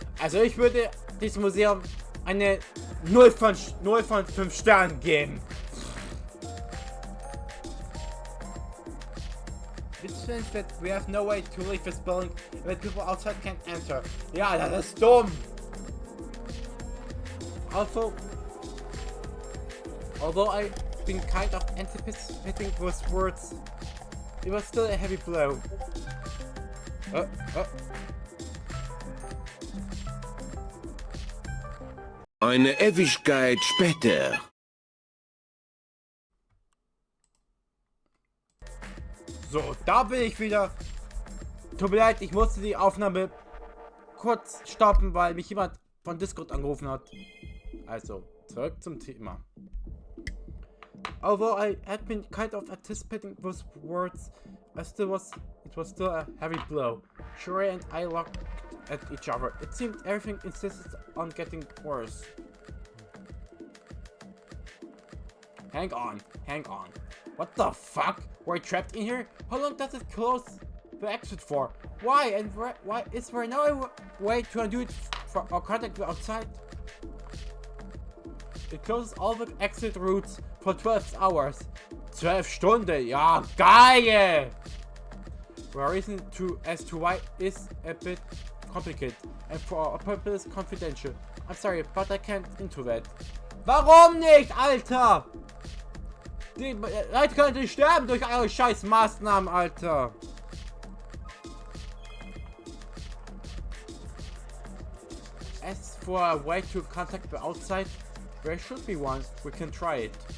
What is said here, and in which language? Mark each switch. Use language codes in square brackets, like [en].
[de] Also ich würde diesem Museum eine 0 von 5 Sternen geben. [en] Which means that we have no way to leave this building and that people outside can't enter. Yeah, that is dumb! Also, although I've been kind of anticipating those words, it was still a heavy blow. [de] Eine Ewigkeit später. So, da bin ich wieder. Tut mir leid, ich musste die Aufnahme kurz stoppen, weil mich jemand von Discord angerufen hat. Also, zurück zum Thema. [en] Although I had been kind of anticipating those words, it was still a heavy blow. Shuri and I looked at each other. It seemed everything insisted on getting worse. Hang on. What the fuck? We're trapped in here? How long does it close the exit for? Why? And why is there no way to undo it or contact the outside? It closes all the exit routes for 12 hours. [de] 12 Stunden, ja, geil! [en] The reason as to why is a bit complicated and for our purpose confidential. I'm sorry, but I can't into that. [de] Warum nicht, Alter? Die Leute könnten sterben durch eure scheiß Maßnahmen, Alter. [en] As for a way to contact the outside, there should be one. We can try it.